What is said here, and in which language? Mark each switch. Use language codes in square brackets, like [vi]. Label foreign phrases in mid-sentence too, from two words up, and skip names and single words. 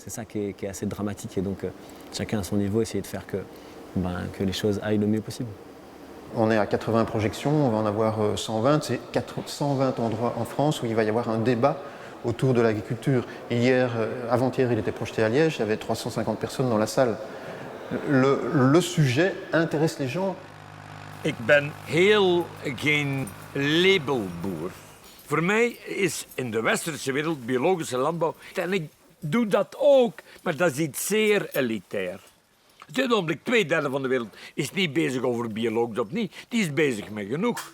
[fr] C'est ça qui est assez dramatique. Et donc chacun à son niveau, essayer de faire que les choses aillent le mieux possible. On est à 80 projections, on va en avoir 120. C'est 120 endroits en France où il va y avoir un débat autour de l'agriculture. Avant-hier, il était projeté à Liège, il y avait 350 personnes dans la salle. Le sujet intéresse les gens. [nl] Ik ben heel geen labelboer. Voor mij is in de westerse wereld biologische landbouw, en ik doe dat ook, maar dat is iets zeer elitair. Op dit ogenblik 2/3 van de wereld is niet bezig over biologisch of niet, die is bezig met genoeg.